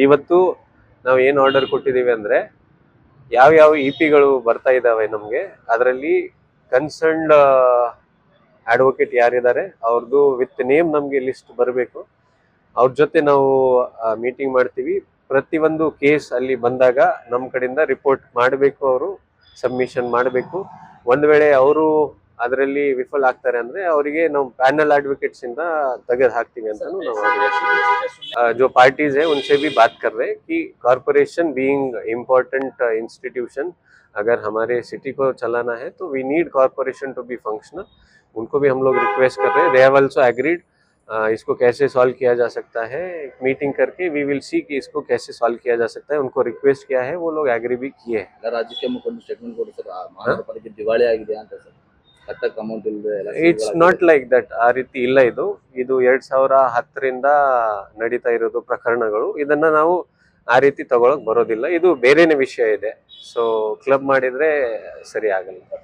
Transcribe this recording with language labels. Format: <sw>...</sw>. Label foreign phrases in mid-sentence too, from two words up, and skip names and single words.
<kn>ಇವತ್ತು ನಾವು ಏನು ಆರ್ಡರ್ ಕೊಟ್ಟಿದ್ದೀವಿ ಅಂದರೆ ಯಾವ ಇಪಿಗಳು ಬರ್ತಾ ಇದ್ದಾವೆ ನಮಗೆ, ಅದರಲ್ಲಿ</kn> <en>concerned advocate</en> <kn>ಯಾರಿದ್ದಾರೆ ಅವ್ರದ್ದು</kn> <en>with name</en> <kn>ನಮಗೆ ಲಿಸ್ಟ್ ಬರಬೇಕು. ಅವ್ರ ಜೊತೆ ನಾವು ಮೀಟಿಂಗ್ ಮಾಡ್ತೀವಿ. ಪ್ರತಿಯೊಂದು ಕೇಸ್ ಅಲ್ಲಿ ಬಂದಾಗ ನಮ್ಮ ಕಡೆಯಿಂದ ರಿಪೋರ್ಟ್ ಮಾಡಬೇಕು, ಅವರು ಸಬ್ಮಿಷನ್ ಮಾಡಬೇಕು. ಒಂದು ವೇಳೆ ಅವರು ಅದರಲ್ಲಿ ವಿಫಲ ಆಗ್ತಾರೆ ಅಂದ್ರೆ ಅವರಿಗೆ ನಾವು</kn> <en>panel advocates</en> <kn>ಇಂದ ತೆಗೆದು ಹಾಕ್ತೀವಿ ಅಂತ ನಾವು</kn> <hi>जो पार्टीज है उनसे भी बात कर रहे हैं कि</hi> <en>corporation being important institution,</en> <hi>अगर हमारे सिटी को चलाना है तो</hi> <en>we need corporation to be functional.</en> <hi>उनको भी हम लोग रिक्वेस्ट कर रहे हैं.</hi> <en>they have also agreed.</en> <hi>इसको कैसे सॉल्व किया जा सकता है, मीटिंग करके</hi> <en>we will see</en> <hi>कि इसको कैसे सॉल्व किया जा सकता है. उनको रिक्वेस्ट किया है, वो लोग एग्री भी किए हैं. राज्य के मुख्यमंत्री</hi> <kn>स्टेटमेंट ಕೊಡಿ ಸರ್, ಮಹಾನಗರಪಾಲಿಕೆ ದಿವಾಳಿ ಆಗಿದೆ ಅಂತ ಸರ್. ಕಟ್ಟಕ್ಕೆ ಅಮೌಂಟ್ ಇಲ್ಲ.</kn> <en>it's not like that.</en> <kn>ಆ ರೀತಿ ಇಲ್ಲ. ಇದು 2010ರಿಂದ ನಡೀತಾ ಇರೋದು ಪ್ರಕರಣಗಳು. ಇದನ್ನ ನಾವು ಆ ರೀತಿ ತಗೊಳಕ್ ಬರೋದಿಲ್ಲ. ಇದು ಬೇರೆನೇ ವಿಷಯ ಇದೆ. ಸೊ ಕ್ಲಬ್ ಮಾಡಿದ್ರೆ ಸರಿ ಆಗಲ್ಲ.</kn>